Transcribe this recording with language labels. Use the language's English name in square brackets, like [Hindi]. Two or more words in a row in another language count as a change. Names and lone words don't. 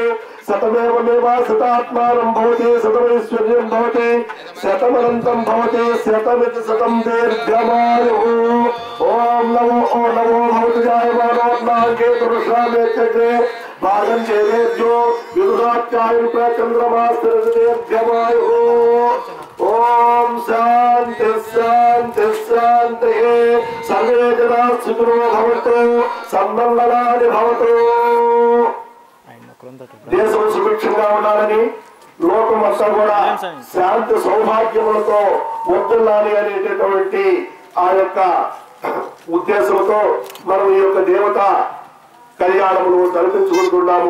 [Sanskrit] शतमेव शतात्मानं भवति शतमैश्वर्यं भवति शतमनन्तं भवति शतमिति शतं दीर्घमायुः ओम नमो भगवते जायमानोन्नाङ्के पुरुषामे चक्रे भागं चेदेभ्यो विदुरात्यायुः चन्द्रमास्तिर्दीर्घमायुः ओम शांति शांति शांति सर्वे जनाः सुखिनो भवन्तु सन्मङ्गलानि भवन्तु [Telugu] దేశం సుభిక్షంగా ఉండాలని లోకం అంతా కూడా శాంతి సౌభాగ్యములతో వర్ధిల్లాలి అనేటటువంటి ఆ యొక్క ఉద్దేశంతో మనం ఈ యొక్క దేవత కళ్యాణమును జరిపించుకుంటున్నాము.